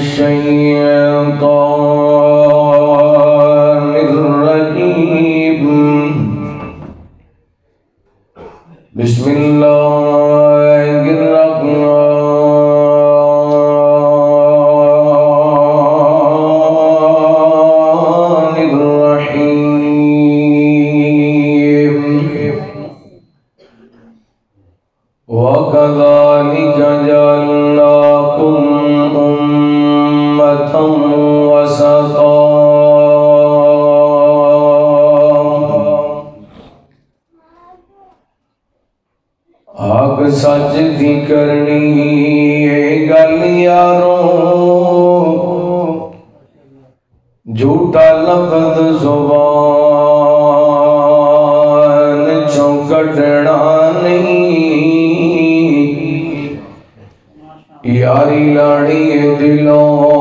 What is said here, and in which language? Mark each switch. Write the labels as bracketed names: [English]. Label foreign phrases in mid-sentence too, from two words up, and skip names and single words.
[Arabic] الشيطان الرجيم بسم الله الرحمن الرحيم وكذلك جعلناكم أمة وسطا [Punjabi] حق سچ دی کرنی ہے گل یارو جھوٹا لفظ زبان چوں کڈنا نہیں یاری لاڑی دلوں